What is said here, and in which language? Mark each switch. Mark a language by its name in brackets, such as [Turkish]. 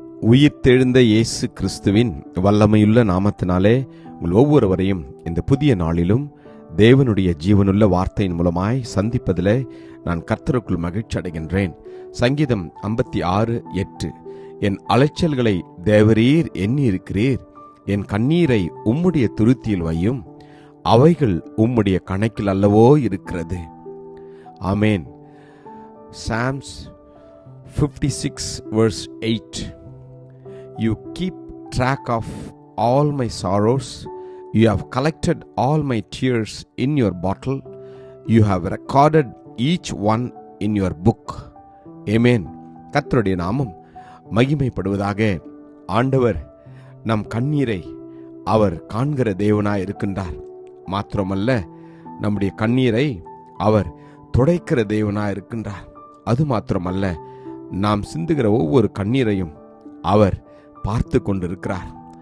[Tamil] உயிர்த்தெழுந்த இயேசு கிறிஸ்துவின் வல்லமையுள்ள நாமத்தினாலே உங்கள் ஒவ்வொருவரையும் இந்த புதிய நாளிலும் தேவனுடைய ஜீவனுள்ள வார்த்தையின் மூலமாய் சந்திப்பதிலே நான் கர்த்தருக்குள் மகிழ்ச்சி அடைகின்றேன். சங்கீதம் 56:8 என் அலைச்சல்களை தேவரீர் எண்ணி இருக்கிறீர், என் கண்ணீரை உம்முடைய துருத்தியில் வையும், அவைகள் உம்முடைய கணக்கில் அல்லவோ இருக்கிறது. ஆமேன். [English] Psalms 56:8 You keep track of all my sorrows. You have collected all my tears in your bottle. You have recorded each one in your book. [Tamil] Amen. கர்த்தருடைய நாமம் மகிமைப்படுவதாக. ஆண்டவர் நம் கண்ணீரை அவர் காண்கிற தேவனாய் இருக்கின்றார். மாத்திரமல்ல, நம்முடைய கண்ணீரை அவர் துடைக்கிற தேவனாய் இருக்கின்றார். அது மாத்திரமல்ல, நாம் சிந்துகிற ஒவ்வொரு கண்ணீரையும் அவர் பார்த்து கொண்டிருக்கிறார்.